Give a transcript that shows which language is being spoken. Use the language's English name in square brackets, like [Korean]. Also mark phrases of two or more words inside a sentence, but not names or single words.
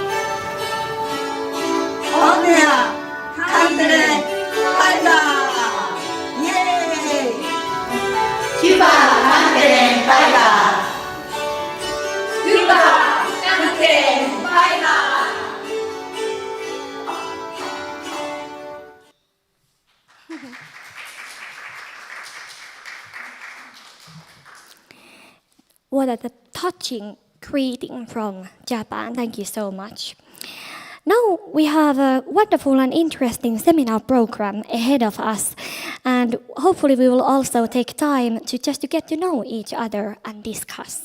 [Finnish] Onnea Kantele päivää! Jee! Hyvää Kantele päivää! Hyvää Kantele päivää! [English] What a touching greeting from Japan. Thank you so much. Now we have a wonderful and interesting seminar program ahead of us, and hopefully we will also take time to get to know each other and discuss.